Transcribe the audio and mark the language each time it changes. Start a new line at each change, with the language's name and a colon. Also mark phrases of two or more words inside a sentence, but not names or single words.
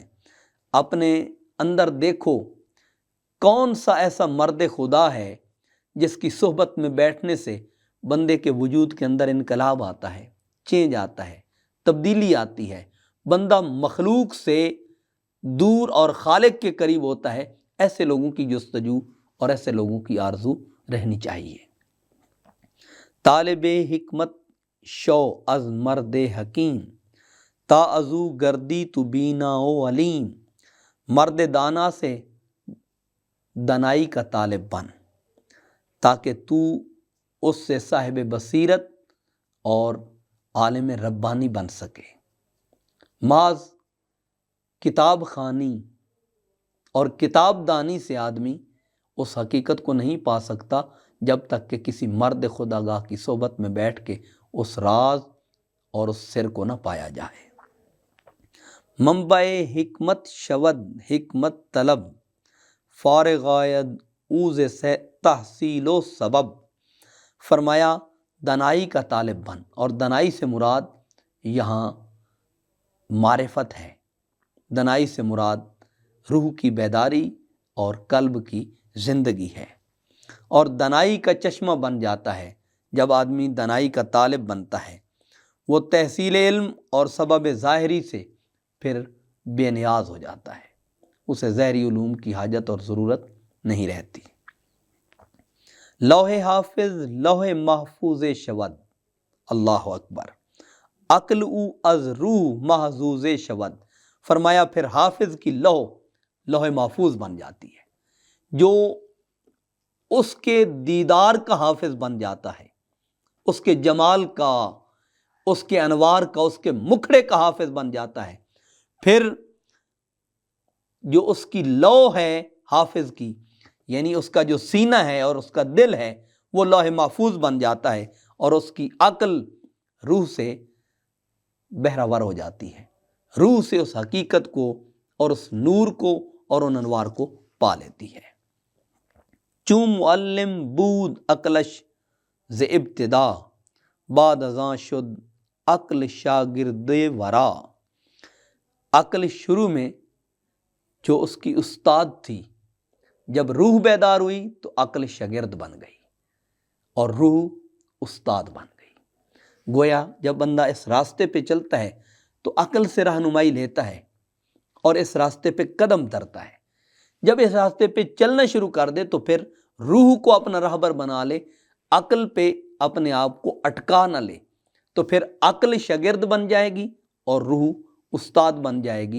Urdu: اپنے اندر دیکھو کون سا ایسا مرد خدا ہے جس کی صحبت میں بیٹھنے سے بندے کے وجود کے اندر انقلاب آتا ہے، چینج آتا ہے، تبدیلی آتی ہے، بندہ مخلوق سے دور اور خالق کے قریب ہوتا ہے۔ ایسے لوگوں کی جستجو اور ایسے لوگوں کی آرزو رہنی چاہیے۔
Persian: طالب حکمت شو از مرد حکیم، تا ازو گردی تو بینا و علیم۔
Urdu: مرد دانا سے دانائی کا طالب بن تاکہ تو اس سے صاحب بصیرت اور عالم ربانی بن سکے۔ محض کتاب خوانی اور کتاب دانی سے آدمی اس حقیقت کو نہیں پا سکتا جب تک کہ کسی مرد خدا گاہ کی صحبت میں بیٹھ کے اس راز اور اس سر کو نہ پایا جائے۔
Persian: منبع حکمت شود حکمت طلب، فارغ آید اوز سے تحصیل و سبب۔
Urdu: فرمایا دنائی کا طالب بن، اور دنائی سے مراد یہاں معرفت ہے، دنائی سے مراد روح کی بیداری اور قلب کی زندگی ہے، اور دنائی کا چشمہ بن جاتا ہے جب آدمی دنائی کا طالب بنتا ہے، وہ تحصیل علم اور سبب ظاہری سے پھر بے نیاز ہو جاتا ہے، اسے ظاہری علوم کی حاجت اور ضرورت نہیں رہتی۔
Persian: لوح حافظ لوح محفوظ شود،
Arabic: اللہ اکبر،
Persian: عقل او از روح محظوظ شود،
Urdu: فرمایا پھر حافظ کی لوح محفوظ بن جاتی ہے، جو اس کے دیدار کا حافظ بن جاتا ہے، اس کے جمال کا، اس کے انوار کا، اس کے مکھڑے کا حافظ بن جاتا ہے، پھر جو اس کی لوح ہے حافظ کی، یعنی اس کا جو سینہ ہے اور اس کا دل ہے، وہ لوح محفوظ بن جاتا ہے، اور اس کی عقل روح سے بہرہ ہو جاتی ہے، روح سے اس حقیقت کو اور اس نور کو اور ان انوار کو پا لیتی ہے۔
Persian: چون معلم بود عقلش ز ابتدا، بعد ازاں شد عقل شاگرد ورا،
Urdu: عقل شروع میں جو اس کی استاد تھی، جب روح بیدار ہوئی تو عقل شاگرد بن گئی اور روح استاد بن گئی۔ گویا جب بندہ اس راستے پہ چلتا ہے تو عقل سے رہنمائی لیتا ہے اور اس راستے پہ قدم دھرتا ہے، جب اس راستے پہ چلنا شروع کر دے تو پھر روح کو اپنا راہبر بنا لے، عقل پہ اپنے آپ کو اٹکا نہ لے، تو پھر عقل شاگرد بن جائے گی اور روح استاد بن جائے گی۔